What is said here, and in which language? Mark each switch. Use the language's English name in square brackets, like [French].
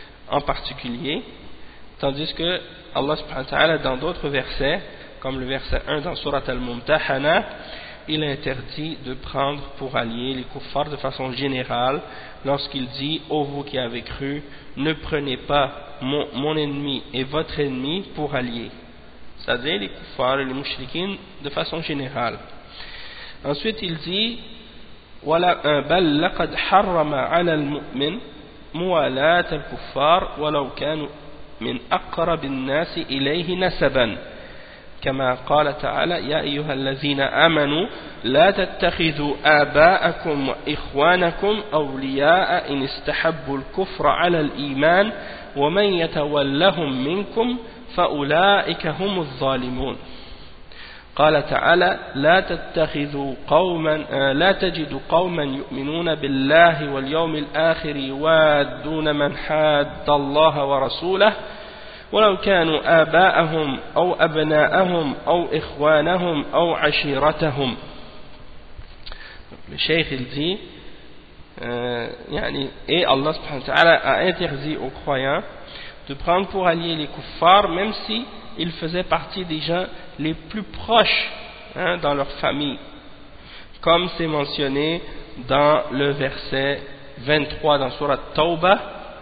[French] en particulier, tandis que Allah subhanahu wa ta'ala, dans d'autres versets, comme le verset 1 dans Surat al-Mumtahana, il interdit de prendre pour alliés les kuffars de façon générale lorsqu'il dit « Ô vous qui avez cru, ne prenez pas mon ennemi et votre ennemi pour alliés. » C'est-à-dire les kuffars et les mushrikines de façon générale. Ensuite il dit [Arabic] « بَلْ لَقَدْ حَرَّمَ عَلَى الْمُؤْمِنِ مُوَالَاةَ الْكُفَّارِ وَلَوْ كَانُوا مِنْ أَقْرَبِ النَّاسِ إِلَيْهِ نَسَبًا » كما قال تعالى يا أيها الذين آمنوا لا تتخذوا آباءكم وإخوانكم أولياء إن استحبوا الكفر على الإيمان ومن يتولهم منكم فأولئك هم الظالمون قال تعالى لا تتخذوا قوما لا تجد قوما يؤمنون بالله واليوم الآخر يوادون من حاد الله ورسوله ولو كانوا آباءهم أو أبناءهم أو إخوانهم أو عشيرتهم. [French] Le cheikh il dit, et Allah subhanahu wa ta'ala a interdit aux croyants de prendre pour alliés les kuffars, même s'ils faisaient partie des gens les plus proches, hein, dans leur famille. Comme c'est mentionné dans le verset 23 dans Surat Tawbah.